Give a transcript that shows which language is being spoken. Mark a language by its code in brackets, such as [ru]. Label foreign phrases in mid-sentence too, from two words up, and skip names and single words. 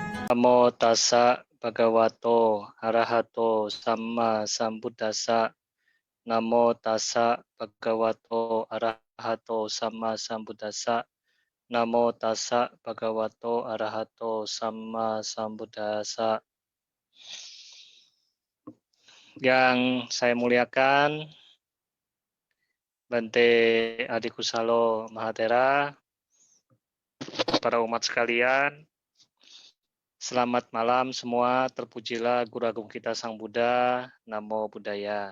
[pi] Namo tassa bhagavato arahato samma sambuddhassa. Namo tassa bhagavato arahato samma sambuddhassa. Namo tassa bhagavato arahato samma sambuddhassa. [id] Yang saya muliakan, Bante Adikusalo Mahatera, para umat sekalian, selamat malam semua, terpujilah Guru Agung kita Sang Buddha, [pi] Namo Buddhaya.